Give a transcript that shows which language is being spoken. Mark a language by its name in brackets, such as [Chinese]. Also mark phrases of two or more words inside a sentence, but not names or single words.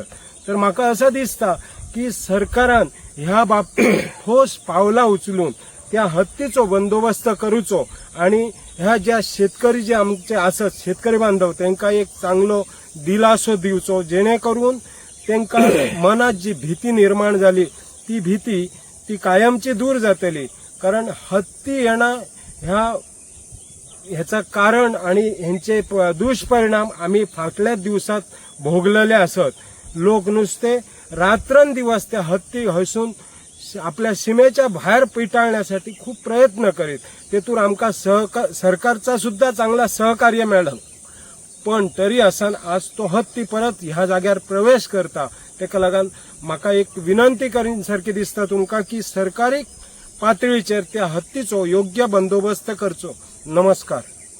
[Konkani] तर म्हाका असं दिसता की सरकारान ह्या बाबतीत ठोस पावलां उचलून त्या हत्तीचो बंदोबस्त करूचो आणि ह्या ज्या शेतकरी जे आमचे आसत शेतकरी बांधव तांकां एक चांगलो दिलासो दिवचो जेणे करून तांकां मनात जी भीती निर्माण झाली ती भीती ती कायमची दूर जातली. कारण हत्ती येणा ह्याचा कारण आणि ह्यांचे दुष्परिणाम आम्ही फाटल्या दिवसात भोगलेले असत. लोक नुसते रात्रंदिवस त्या हत्ती हसून आपल्या सीमेच्या बाहेर पिटाळण्यासाठी खूप प्रयत्न करीत. तेतून आमकां सरकारचा सुद्धा चांगला सहकार्य मेळ्ळा. पण तरी आसान आज तो हत्ती परत ह्या जाग्यार प्रवेश करता. तेका लागून म्हाका एक विनंती करीन सारखी दिसता तुमकां की सरकारी पातळीचेर त्या हत्तीचो योग्य बंदोबस्त करचो. नमस्कार.